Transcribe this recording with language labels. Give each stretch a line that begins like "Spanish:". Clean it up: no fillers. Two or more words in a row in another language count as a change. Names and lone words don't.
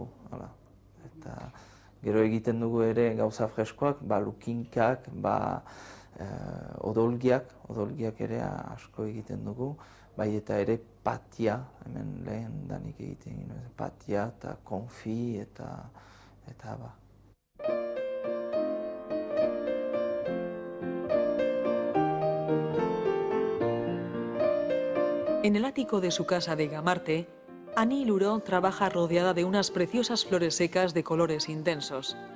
Basque: Eta gero egiten dugu ere gauza freskoak, lukinkak, odolgiak ere asko egiten dugu, bai eta ere patia, hemen lehen danik egiten ginen, patia eta konfi eta ba.
Spanish: En el ático de su casa de Gamarte, Annie Luró trabaja rodeada de unas preciosas flores secas de colores intensos.